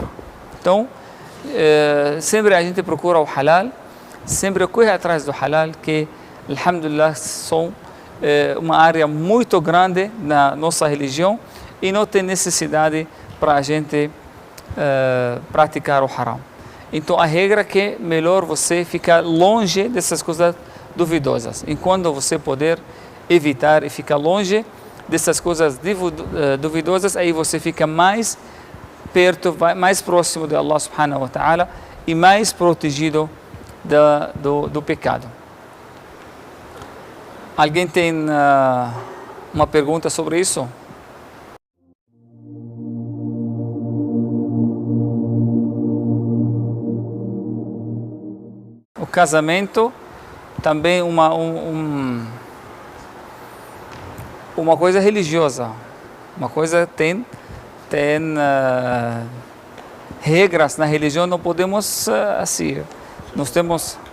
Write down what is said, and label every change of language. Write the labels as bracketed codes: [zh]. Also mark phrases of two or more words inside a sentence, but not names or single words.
[pt] Então, sempre a gente procura o halal, sempre corre atrás do halal, que, alhamdulillah, são uma área muito grande na nossa religião e não tem necessidade para a gente praticar o haram. Então, a regra é que é melhor você ficar longe dessas coisas duvidosas. Enquanto você puder evitar e ficar longe dessas coisas duvidosas, aí você fica mais perto, mais próximo de Allah [ar] سبحانه وتعالى [pt] e mais protegido do pecado. Alguém tem uma pergunta sobre isso? O casamento também uma coisa religiosa, uma coisa tem regras na religião, não podemos assim, nós temos